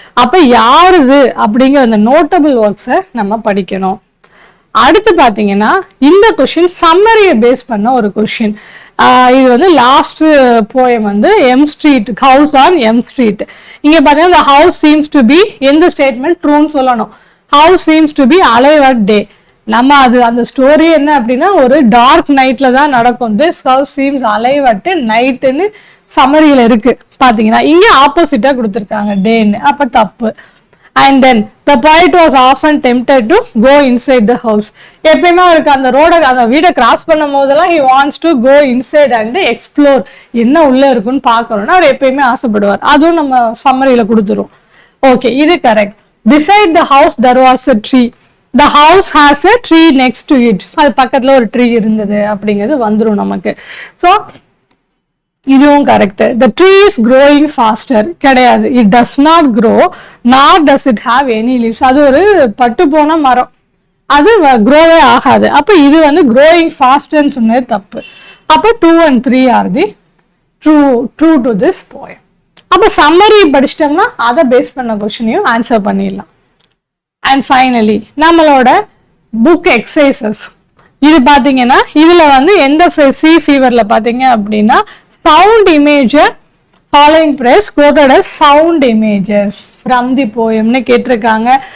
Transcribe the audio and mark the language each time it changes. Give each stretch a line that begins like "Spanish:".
Tamil: அப்ப யாருது அப்படிங்கிற அந்த நோட்டபிள் ஒர்க்ஸை நம்ம படிக்கணும். அடுத்து பாத்தீங்கன்னா இந்த கொஸ்டின் சம்மரியை பேஸ் பண்ண ஒரு கொஸ்டின். இது வந்து லாஸ்ட் போயம் வந்து M street, house on M street. இங்க பாத்தீங்கன்னா
English: the house seems to be
Tamil: எந்த ஸ்டேட்மெண்ட் ட்ரூன்னு சொல்லணும்.
English: house seems to be alive at day.
Tamil: நம்ம அது அந்த ஸ்டோரி என்ன அப்படின்னா ஒரு டார்க் நைட்ல தான் நடக்கும்.
English: this house seems alive at nightன்னு
Tamil: சம்மரியில இருக்கு பாத்தீங்கன்னா. இங்க ஆப்போசிட்டா கொடுத்துருக்காங்க டேன்னு, அப்ப தப்பு.
English: And then the poet was often tempted to go inside the house.
Tamil: எப்பயுமே அவருக்கு அந்த ரோட அந்த வீடை கிராஸ் பண்ணும் போதெல்லாம்
English: he wants to go inside and explore,
Tamil: என்ன உள்ள இருக்குன்னு பாக்கணும்னு அவர் எப்பயுமே ஆசைப்படுவார். அதுவும் நம்ம சம்மரியில கொடுத்துரும். ஓகே, இது correct.
English: Beside the house there was a tree. The house has a tree next to it.
Tamil: அது பக்கத்துல ஒரு ட்ரீ இருந்தது அப்படிங்கிறது வந்துடும் நமக்கு. ஸோ இதுவும் correct.
English: the tree is growing faster.
Tamil: கிடையாது,
English: it does not grow nor does it have any leaves.
Tamil: அது ஒரு பட்டு போன மரம், அது க்ரோவே ஆகாது. அப்ப இது வந்து
English: growing faster
Tamil: சொன்னது தப்பு.
English: அப்ப 2 and 3 are the true to this poem.
Tamil: அப்ப சம்மரி படிச்சிட்டோம்னா அதை பேஸ் பண்ண கொஸ்டினையும் ஆன்சர் பண்ணிடலாம். அண்ட் ஃபைனலி நம்மளோட புக் எக்ஸசைசஸ். இது பாத்தீங்கன்னா இதுல வந்து எந்த சி ஃபீவர்ல பாத்தீங்க அப்படின்னா
English: sound imager following praise quoted as sound images from the poem
Tamil: னு கேட்டிருக்காங்க.